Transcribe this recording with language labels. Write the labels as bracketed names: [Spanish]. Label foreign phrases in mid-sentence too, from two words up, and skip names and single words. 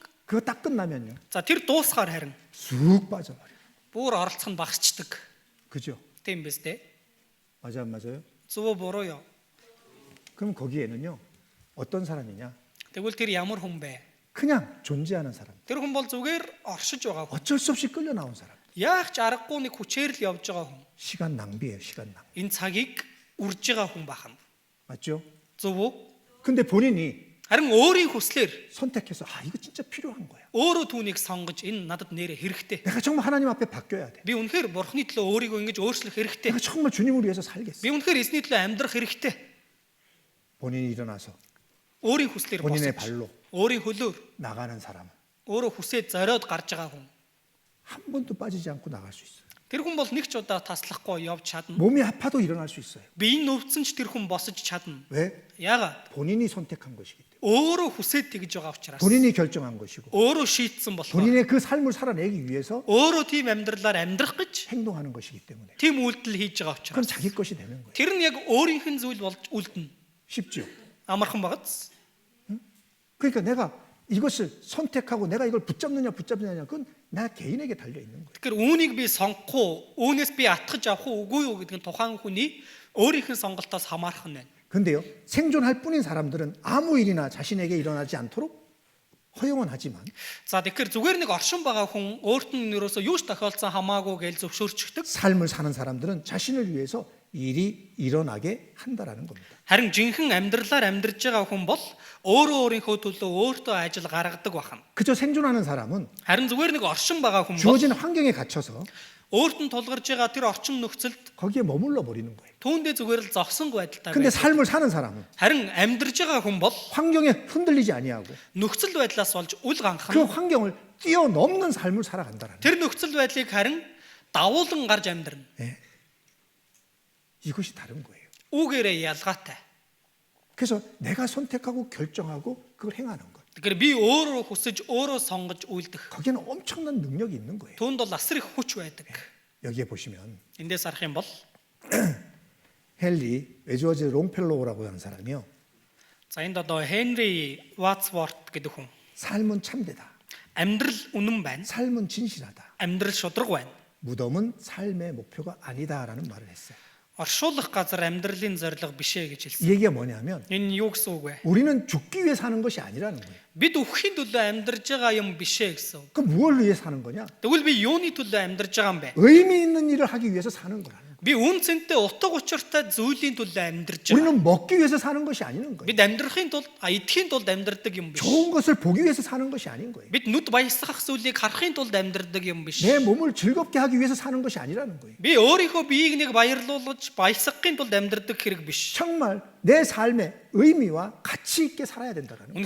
[Korean] 그거 딱 끝나면요. [Mongolian] За тэр дуусгаар харин [Korean] 쑥 빠져버려. [Mongolian] бүр оролцох нь багасчдаг. [Korean] 그죠? [Mongolian] Тийм биз дээ. [Korean] 맞아 안 맞아요? [Mongolian] Зөв буруу юу? [Korean] 그럼 거기에는요 어떤 사람이냐? [Mongolian] Тэгвэл тэр ямар хүн бэ? [Korean] 그냥 존재하는 사람. [Mongolian] Тэр хүн бол зүгээр оршиж байгаа хүн. [Korean] 어쩔 수 없이 끌려 나온 사람. [Mongolian] Яах ч аргагүй нэг хүчээр л явж байгаа хүн. [Korean] 시간 낭비예요, 시간 낭비. [Mongolian] Энэ цагийг үрж байгаа хүн бахна. [Korean] 맞죠? [Mongolian] Зөв үү? [Korean] 근데 본인이 [Mongolian] Харин өөрийн хүслээр [Korean] 선택해서 이거 진짜 필요한 거야. [Mongolian] өөрөө түүнийг сонгож энэ надад нэрэ хэрэгтэй. [Korean] 내가 정말 하나님 앞에 바뀌어야 돼. [Mongolian] Би үнэхээр бурхны төлөө өөрийгөө ингэж өөрчлөх хэрэгтэй. [Korean] 내가 정말 주님을 위해서 살겠어. [Mongolian] Би үнэхээр эзний төлөө амьдрах хэрэгтэй. [Korean] 본인이 일어나서 [Mongolian] Өөрийн хүслээр [Korean] 본인의 [Mongolian] босож [Korean] 발로 [Mongolian] өөрийн хөлөөр [Korean] 나가는 사람은 [Mongolian] өөрөө хүсээд зориод гарч байгаа хүн. [Korean] 한 번도 빠지지 않고 나갈 수 있어요. [Mongolian] Тэр хүн бол нэг ч удаа таслахгүй явж чадна. [Korean] 몸이 아파도 일어날 수 있어요. [Mongolian] Биеийн нөвцөн ч тэр хүн босож чадна. [Korean] 왜? [Mongolian] Яагаад? [Korean] 본인이 선택한 것이기 때문에. [Mongolian] Өөрөө хүсээд тэгж байгаа учраас. [Korean] 본인이 결정한 것이고 [Mongolian] Өөрөө шийтсэн болохоор. [Korean] 본인의 그 삶을 살아내기 위해서 [Mongolian] Өөрөө тийм амьдралаар амьдрах гэж [Korean] 행동하는 것이기 때문에 [Mongolian] тийм үйлдэл хийж байгаа [Korean] 그건 [Mongolian] учраас. [Korean] 자기 것이 되는 거예요. [Mongolian] Тэр нь яг өөрийнх нь зүйл болж үлдэнэ. [Korean] 쉽죠? [Mongolian] Амархан багц. [Korean] 그러니까 내가 이것을 선택하고 내가 이걸 붙잡느냐 그건 나 개인에게 달려 있는 거예요. [Mongolian] Тэгэхээр үүнийг би сонгох уу, үүнээс би атгаж авах уу, үгүй юу гэдэг нь тухайн хүний өөрийнх нь сонголтоос хамаарах нь байна. [Korean] 근데요, 생존할 뿐인 사람들은 아무 일이나 자신에게 일어나지 않도록 허용은 하지만 [Mongolian] За тэгэхээр зүгээр нэг оршин байгаа хүн өөрт нь ерөөсөө юу ч тохиолдсон хамаагүй гэж зөвшөөрчдөг. [Korean] 삶을 사는 사람들은 자신을 위해서 일이 일어나게 한다라는 겁니다. [Mongolian] Харин жинхэнэ амьдралаар амьдарч байгаа хүн бол өөрийнхөө төлөө өөртөө ажил гаргадаг бахан. [Korean] 그저 생존하는 사람은 [Mongolian] Харин зүгээр нэг оршин байгаа хүн бол [Korean] 주어진 환경에 갇혀서 [Mongolian] өөрт нь тулгарч байгаа тэр орчин нөхцөлд [Korean] 거기에 머물러 버리는 거예요. [Mongolian] түүндээ зүгээр л зогсонгүй байдалтай [Korean] 근데 [Mongolian] байдаг. [Korean] 삶을 사는 사람은 [Mongolian] Харин амьдарч байгаа хүн бол [Korean] 환경에 흔들리지 아니하고 [Mongolian] нөхцөл байдлаас болж үл [Korean] 그 [Mongolian] ганхна. [Korean] 환경을 뛰어넘는 삶을 살아간다라는 거예요. [Mongolian] Тэр нөхцөл байдлыг харин давуулан гарч амьдрна. [Korean] 이것이 다른 거예요. [Mongolian] Үүгээрээ ялгаатай. [Korean] 그래서 내가 선택하고 결정하고 그걸 행하는 것. [Mongolian] Тэгэхээр би өөрөө хүсэж өөрөө сонгож үйлдэх. [Korean] 거기에는 엄청난 능력이 있는 거예요. [Mongolian] Түүнд бол асар их хүч байдаг. [Korean] 여기에 보시면 [Mongolian] Эндээс харах юм бол [Korean] 헨리 웨즈워즈 롱펠로우라고 하는 사람이요. [Mongolian] за энд одоо Henry Wadsworth гэдэг хүн. [Korean] 삶은 참되다. [Mongolian] Амьдрал үнэн байна. [Korean] 삶은 진실하다. [Mongolian] Амьдрал шудраг байна. [Korean] 무덤은 삶의 목표가 아니다라는 말을 했어요. [Mongolian] Оршуулах газар амьдралын зорилго биш ээ гэж хэлсэн. [Korean] 이 얘기가 뭐냐면 [Mongolian] Энэ юу гэсэн үг вэ? [Korean] 우리는 죽기 위해 사는 것이 아니라는 거예요. [Mongolian] Бид үхэхийн төлөө амьдарж байгаа юм биш ээ гэсэн. [Korean] 그럼 무엇을 위해 사는 거냐? [Mongolian] Тэгвэл би юуны төлөө амьдарж байгаа юм бэ? [Korean] 의미 있는 일을 하기 위해서 사는 거라는 거예요. [Mongolian] Би үн цэнтэй утга учиртай зүйлийн төлөө амьдарж байгаа. [Korean] 우리는 먹기 위해서 사는 것이 아니는 거예요. [Mongolian] Бид амьдрахын тулд идэхийн тулд амьдардаг юм биш. [Korean] 좋은 것을 보기 위해서 사는 것이 아닌 거예요. [Mongolian] Бид нүд баясгах зүйлийг харахын тулд амьдардаг юм биш. [Korean] 내 몸을 즐겁게 하기 위해서 사는 것이 아니라는 거예요. [Mongolian] Би өөрийнхөө биеийг нэг баярлуулж баясгахын тулд амьдардаг хэрэг биш. [Korean] 정말 내 삶의 의미와 가치 있게 살아야 된다는 거예요.